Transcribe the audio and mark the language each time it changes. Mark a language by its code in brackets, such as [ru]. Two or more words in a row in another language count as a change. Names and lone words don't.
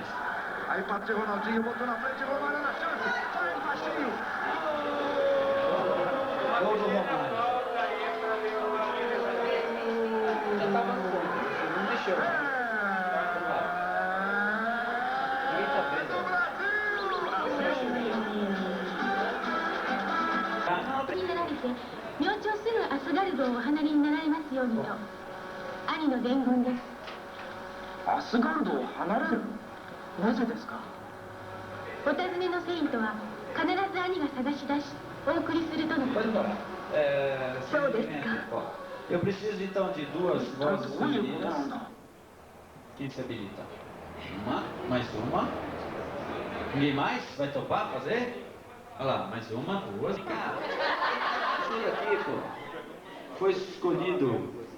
[pt] Aí bateu o Ronaldinho, botou na frente, Romário na chance. Sai baixinho. Gol do Romário. Já estava no gol, não mexeu. Ninguém tá vendo. [ja] 明朝すぐアスガルドをお離れになられますようにと兄の伝言です。アスガルドを離れる？なぜですか？お尋ねのセイントは必ず兄が探し出しお送りするとのこと。そうですか。 [pt] Eu preciso então de 2 vozes femininas. Quem se habilita? Mais uma. Ninguém mais? Vai topar fazer? Olha lá, mais uma, 2. Cara, isso aqui, pô, foi escolhido.